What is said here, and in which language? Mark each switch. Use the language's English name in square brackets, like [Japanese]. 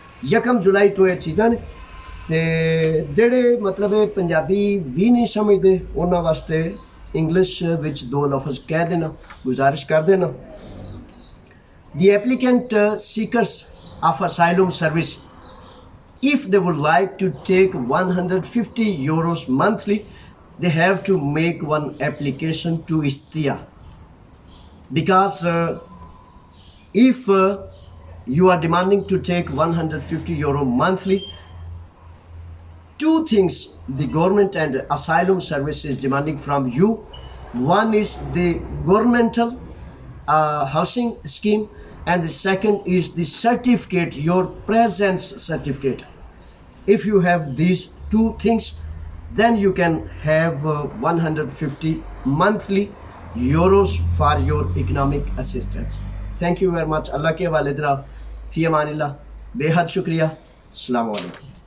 [Punjabi] 1 جولائی تو یہ چیزاں نے تے جڑے مطلب پنجابی بھی نہیں سمجھتے انہاں واسطے انگلش وچ 2 لفظ کہہ دینا, گزارش کر دینا. [English] The applicant seekers of asylum service, if they would like to take 150 euros monthly, they have to make one application to Istia. Because if you are demanding to take 150 euro monthly, 2 things the government and asylum service is demanding from you. One is the governmental housing scheme, and the second is the certificate, your presence certificate. If you have these 2 things, then you can have 150 monthly euros for your economic assistance. Thank you very much. [Urdu] اللہ کے حوالے درا, فی امان اللہ, بے حد شکریہ. السلام علیکم.